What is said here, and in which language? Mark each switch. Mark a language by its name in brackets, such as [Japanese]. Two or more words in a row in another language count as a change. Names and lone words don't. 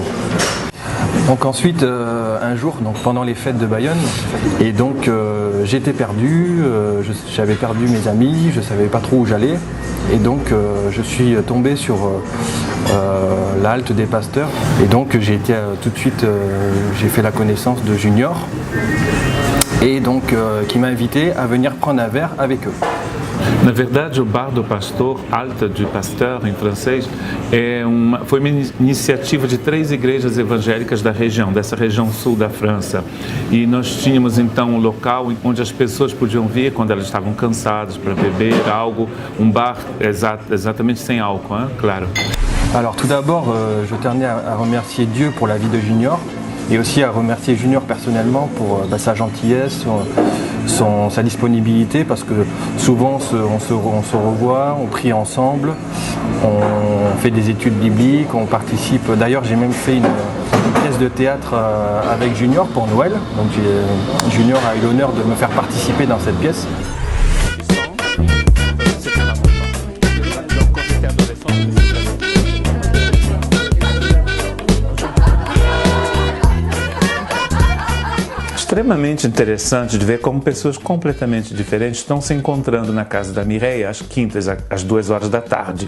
[French] Donc ensuite un jour donc pendant les fêtes de Bayonne et donc j'étais perdu, j'avais perdu mes amis, je ne savais pas trop où j'allais et donc je suis tombé sur la halte des pasteurs et donc j'ai été tout de suite j'ai fait la connaissance de Junior. E donc qui m'a invité a venir prendre un verre avec eux. [Portuguese] Na verdade, o Bar do Pastor, Alta du Pasteur em francês, foi uma iniciativa de 3 igrejas evangélicas da região, dessa região sul da França. E nós tínhamos então um local onde as pessoas podiam vir quando elas estavam cansadas para beber algo, um bar exatamente sem álcool, hein? Claro. [French] Alors tout d'abord, je tenais à remercier Dieu pour la vie de Junior. Et aussi à remercier Junior personnellement pour sa gentillesse, sa disponibilité parce que souvent on se revoit, on prie ensemble, on fait des études bibliques, on participe. D'ailleurs j'ai même fait une pièce de théâtre avec Junior pour Noël, donc Junior a eu l'honneur de me faire participer dans cette pièce. [Portuguese] Extremamente interessante de ver como pessoas completamente diferentes estão se encontrando na casa da Mireia às quintas, às 2 horas da tarde.